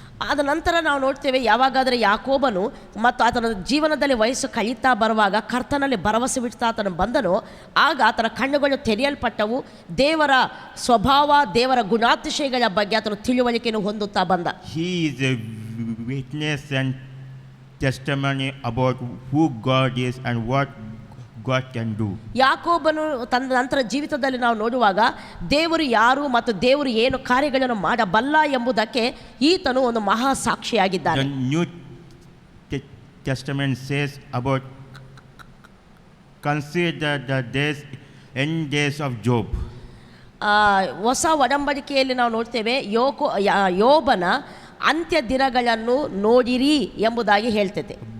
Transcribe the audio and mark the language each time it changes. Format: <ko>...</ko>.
<kn>ಆದ ನಂತರ ನಾವು ನೋಡ್ತೇವೆ, ಯಾವಾಗಾದರೆ ಯಾಕೋಬನು ಮತ್ತು ಆತನ ಜೀವನದಲ್ಲಿ ವಯಸ್ಸು ಕಳೀತಾ ಬರುವಾಗ ಕರ್ತನಲ್ಲಿ ಭರವಸೆ ಬಿಡ್ತಾ ಆತನು ಬಂದನು, ಆಗ ಆತನ ಕಣ್ಣುಗಳು ತೆರೆಯಲ್ಪಟ್ಟವು. ದೇವರ ಸ್ವಭಾವ, ದೇವರ ಗುಣಾತಿಶಯಗಳ ಬಗ್ಗೆ ಆತನು ತಿಳುವಳಿಕೆಯನ್ನು ಹೊಂದುತ್ತಾ ಬಂದ.</kn> <en>He is a witness and testimony about who God is and what God can do.</en> <kn>ಯಾಕೋಬನು ತನ್ನ ನಂತರ ಜೀವಿತದಲ್ಲಿ ನಾವು ನೋಡುವಾಗ ದೇವರು ಯಾರು ಮತ್ತು ದೇವರು ಏನು ಕಾರ್ಯಗಳನ್ನು ಮಾಡಬಲ್ಲ ಎಂಬುದಕ್ಕೆ ಈತನು ಒಂದು ಮಹಾ ಸಾಕ್ಷಿಯಾಗಿದ್ದಾನೆ.</kn> <en>The New Testament says about consider the end days of Job.</en> <kn>ಹೊಸ ಒಡಂಬಡಿಕೆಯಲ್ಲಿ ನಾವು ನೋಡ್ತೇವೆ, ಯೋಬನ ಅಂತ್ಯ ದಿನಗಳನ್ನು ನೋಡಿರಿ ಎಂಬುದಾಗಿ ಹೇಳ್ತೈತೆ.</kn>